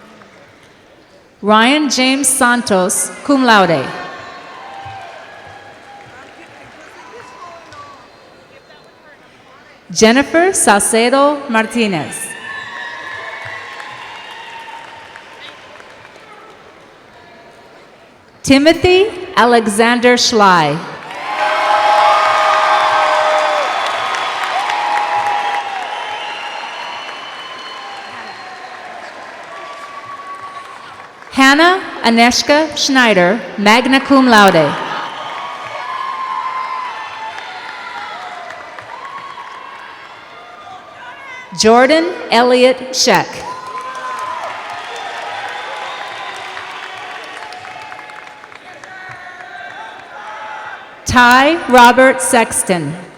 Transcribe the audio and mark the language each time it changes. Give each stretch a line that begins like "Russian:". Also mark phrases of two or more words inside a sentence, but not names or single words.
English: Ryan James Santos,
Latin: cum laude.
English: Jennifer Salcedo Martinez. Timothy Alexander Schley. Hannah Aneshka Schneider,
Latin: magna cum laude.
English: Jordan Elliott Sheck. Ty Robert Sexton.